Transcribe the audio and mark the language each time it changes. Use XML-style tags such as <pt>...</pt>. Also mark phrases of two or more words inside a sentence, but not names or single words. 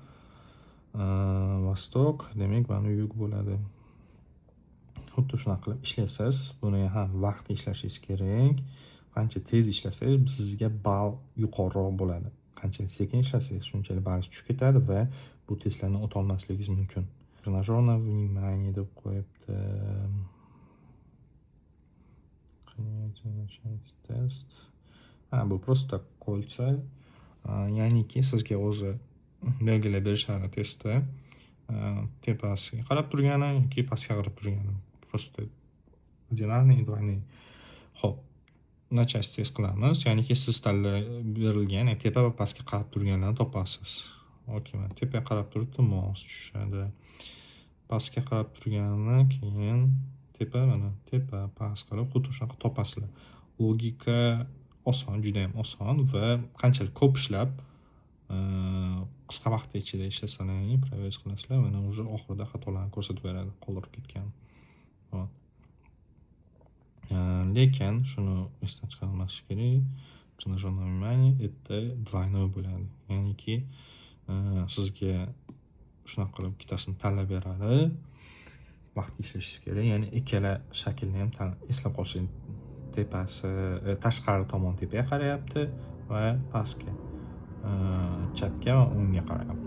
<uz>Vostok demak mana yug bo'ladi. Xuddi shunaqa qilib ishlaysiz. Buni ham vaqt ishlashingiz kerak. Qancha tez ishlasangiz, sizga ball yuqoriroq bo'ladi. Qancha sekin ishlasangiz, shunchalik ballingiz tushib ketadi va bu testlarni o'ta olmasligingiz mumkin.</uz> <ru>Тренажерное внимание</ru> <uz>deb qo'yibdi. Test. Bu просто qo'lcha. Ya'niki sizga o'zi belgilab berishadi testda. Tepasiga qarab turgani yoki pastga qarab turgani.</uz> <ru>Просто Ordinarniy и двойные. Xo'p, na часть</ru> <uz>test qilamiz. Ya'niki siz berilgan tepa va pastga qarab turganlarni topasiz. Okey, mana tepaga qarab turibdi, mouse tushadi. Pastga qarab turganini keyin mana tepa past qilib xuddi shunaqa topasizlar. Logika oson, juda ham oson va qanchalik ko'p ishlab qisqa vaqt ichida ishlasangiz progress qilasizlar. Mana уже oxirida xatolarni ko'rsatib beradi, qoldirib ketgan. Lekin shuni esdan chiqarmaslik kerak.</uz> <ru>Тренажерное внимание это двойной bo'ladi.</ru> <uz>Ya'niki sizga shunaqa qilib ikkitasini tanlab beradi. Vaqt ishlashingiz kerak. Ya'ni ikkala shaklni ham eslab qolishingiz. Tepasi tashqari tomon tepaga qarayapti va pastga chapga va o'ngga qarayapti.</uz>